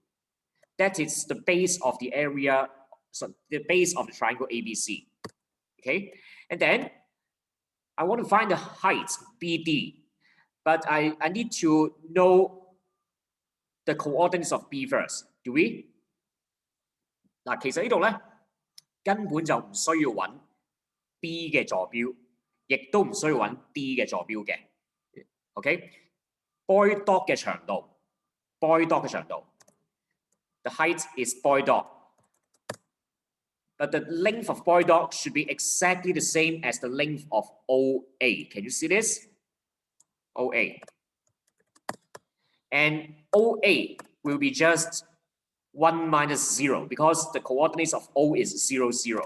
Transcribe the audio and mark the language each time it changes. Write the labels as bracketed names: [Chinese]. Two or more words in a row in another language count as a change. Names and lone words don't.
[English] That is the base of the area, so the base of the triangle ABC. Okay, and then I want to find the height BD, but I need to know the coordinates of B first. Do we? [Cantonese] 嗱，其實呢度咧根本就唔需要揾 B 嘅坐標，亦都唔需要揾 D 嘅坐標嘅。OK， [English] Boy dot [Cantonese] 嘅長度 ， [English] the height is boy dot. But the length of boy dot should be exactly the same as the length of OA. Can you see this? OA. And OA will be just 1 minus 0 because the coordinates of O is 0, 0.